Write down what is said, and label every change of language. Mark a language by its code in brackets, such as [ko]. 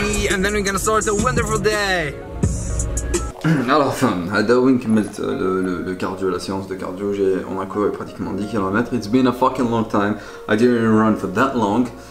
[en] And then we're gonna start a wonderful day. [fr] Alors, [ar] هذا وين كملت [fr] le cardio, la séance de cardio. On a couru pratiquement 10 km. [en] It's been a fucking long time. I didn't run for that long.